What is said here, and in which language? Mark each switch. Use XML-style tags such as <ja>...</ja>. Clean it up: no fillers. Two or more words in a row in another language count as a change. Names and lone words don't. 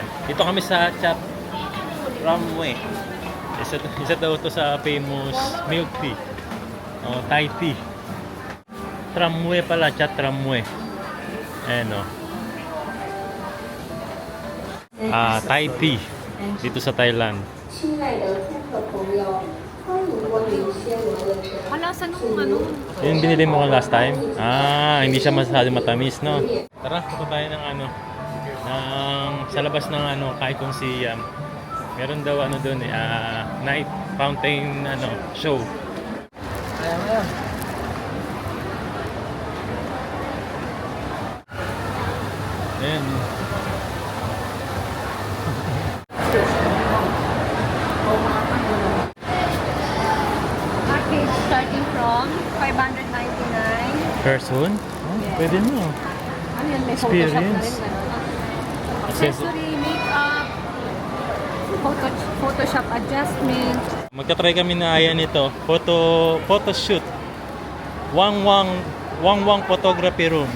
<tl>Dito kami sa Chat Tramway. Isa daw to sa</tl> <en>famous milk tea.</en> <tl>O,</tl> <en>Thai tea.</en> <tl>Tramway pala, Chat Tramway. Ayan o.</tl> <en>Thai tea.</en> <tl>Dito sa Thailand.</tl> <zh>亲爱的顾客朋友，欢迎光临暹罗的城。</zh> <tl>Wala sa nung ano. Yung binili mo</tl> <en>last time?</en> <tl>Hindi siya masyado matamis, no? Tara, punta tayo ng ano, sa labas ng ano, Kaikong Siam. Meron daw ano doon</tl> <en>night fountain</en> <tl>ano, show. Ayan.</tl> <en>Package starting from 599. Person?</en> <tl>Pwede mo. Ano yan? May Photoshop na rin. Experience.</tl> <en>Accessory, makeup, Photoshop adjustment.</en> <tl>Magta-try kami na ayan ito.</tl> <en>Photo shoot. Wang Wang Photography Room.</en>